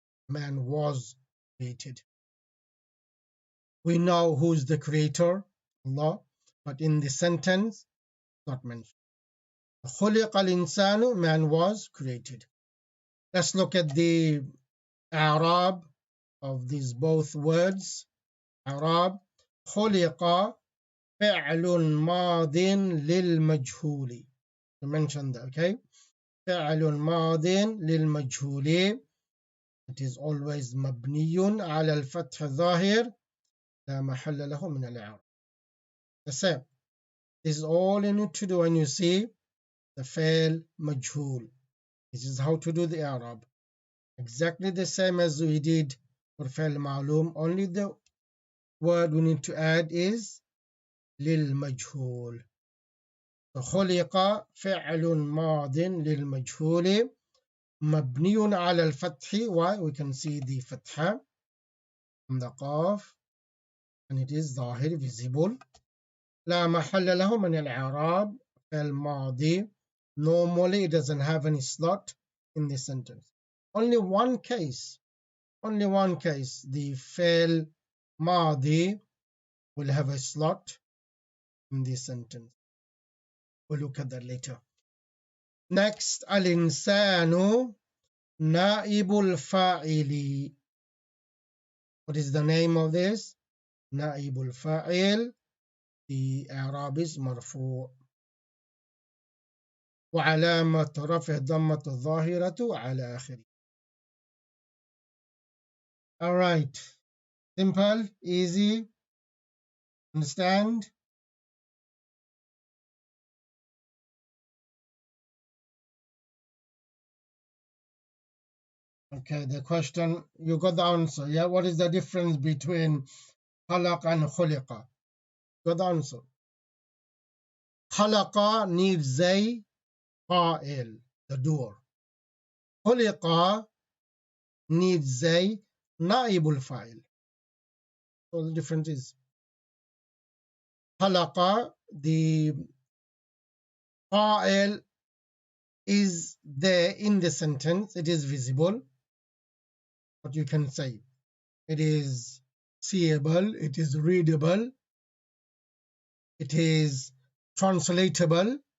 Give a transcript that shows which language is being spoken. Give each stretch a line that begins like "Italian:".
English: Man was created. We know who's the creator, Allah, but in the sentence, not mentioned.
Arabic: خُلِقَ الْإِنسَانُ,
English: man was created. Let's look at the Arab of these both words.
Arabic: Arab, خُلِقَ فعل ماض للمجهول.
English: We mentioned that, okay?
Arabic: فعل ماض للمجهول.
English: It is always
Arabic: مبني على الفتح الظاهر لا محل له من الإعراب.
English: The same. This is all you need to do when you see the
Arabic: فعل مجهول.
English: This is how to do the Arab. Exactly the same as we did for
Arabic: فعل معلوم.
English: Only the word we need to add is للمجهول.
Arabic: خلق فعل ماض للمجهول مبني على الفتح.
English: Why? We can see the فتحة from the قاف and it is ظاهر, visible.
Arabic: لا محل له من الإعراب. فعل ماضي,
English: normally it doesn't have any slot in the sentence. Only one case, the
Arabic: فعل ماضي
English: will have a slot in this sentence. We'll look at that later. Next,
Arabic: الإنسان نائب الفاعل.
English: What is the name of this?
Arabic: نائب الفاعل.
English: The Arab is مرفوع.
Arabic: وعلامة رفع ضمة الظاهرة على آخره.
English: All right. Simple, easy. Understand? Okay, the question, you got the answer. Yeah, what is the difference between خلق and خلق? Got the answer. خلق needs a fa'il, the doer. خلق needs a
Arabic: نائب الفاعل.
English: So the difference is خلق, the fa'il is there in the sentence, it is visible. What you can say, it is seeable, it is readable, it is translatable.